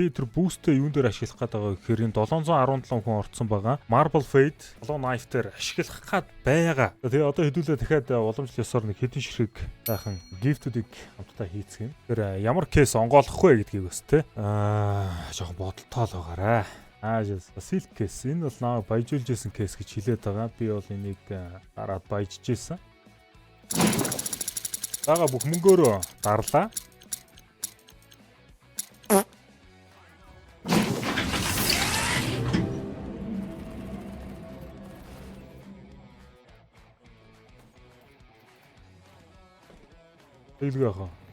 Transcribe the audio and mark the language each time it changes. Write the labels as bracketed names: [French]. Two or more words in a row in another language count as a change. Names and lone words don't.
[Mongolian] Би тэр boost-тэй юун дээр ашиглах гээд байгаа гэхээр энэ 717 хүн орцсон байгаа. [English] Marble Fade Hollow Knife дээр ашиглах гээд байгаа. [Mongolian] Тэгээ одоо хэдүүлээ дахиад уламжлал ёсоор нэг хэдэн ширхэг сайхан гифтүүдийг хамтдаа хийцгээе. Тэр ямар кейс онгоолох вэ гэдгийг бас те. Жоохон бодолтой л байгаарай. [English] Silk case. [Mongolian] Энэ бол намайг баяжуулж исэн кейс гэж хэлээд байгаа. Би бол энийг дараад баяжж исэн. Бага бүх мөнгөөрөө дарлаа. Тэглэгээ хаа.